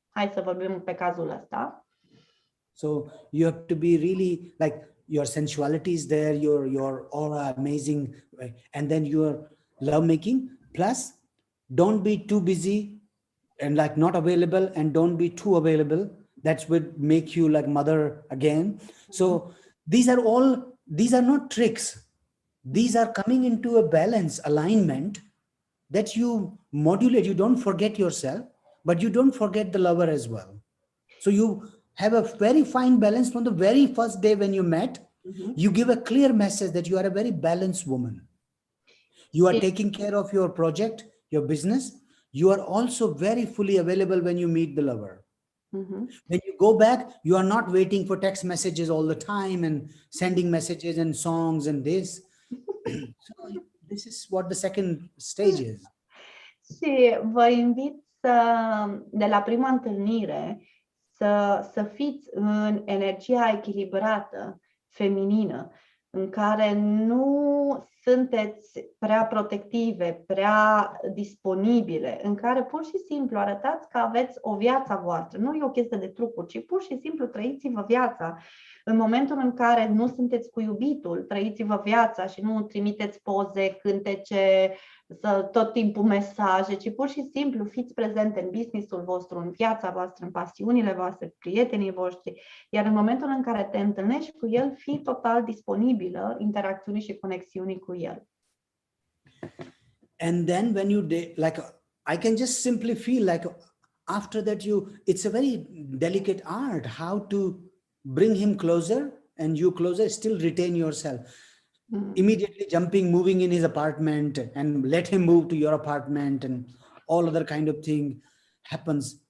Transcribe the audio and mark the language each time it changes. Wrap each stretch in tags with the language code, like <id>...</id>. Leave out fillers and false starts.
<ro>Hai să vorbim pe cazul ăsta.</ro> <en>So you have to be really like your sensuality is there, your aura amazing, and then your love making. Plus, don't be too busy and like not available, and don't be too available. That would make you like mother again. So these are not tricks. These are coming into a balance, alignment that you modulate. You don't forget yourself, but you don't forget the lover as well. So you have a very fine balance from the very first day when you met. You give a clear message that you are a very balanced woman. You are taking care of your project, your business. You are also very fully available when you meet the lover. When you go back, you are not waiting for text messages all the time and sending messages and songs and this. So this is what the second stage is.</en> <ro>Și vă invit de la prima întâlnire să fiți în energia echilibrată, feminină, în care nu sunteți prea protective, prea disponibile, în care pur și simplu arătați că aveți o viață voastră. Nu e o chestie de trucuri, ci pur și simplu trăiți-vă viața. În momentul în care nu sunteți cu iubitul, trăiți-vă viața și nu trimiteți poze, cântece, tot timpul mesaje, ci pur și simplu fiți prezente în business-ul vostru, în viața voastră, în pasiunile voastre, prietenii voștri, iar în momentul în care te întâlnești cu el, fii total disponibilă interacțiunii și conexiunii cu el.</ro> <en>And then when you like, I can just simply feel like after that it's a very delicate art how to bring him closer and you closer, still retain yourself. Immediately jumping, moving in his apartment and let him move to your apartment and all other kind of thing happens.</en>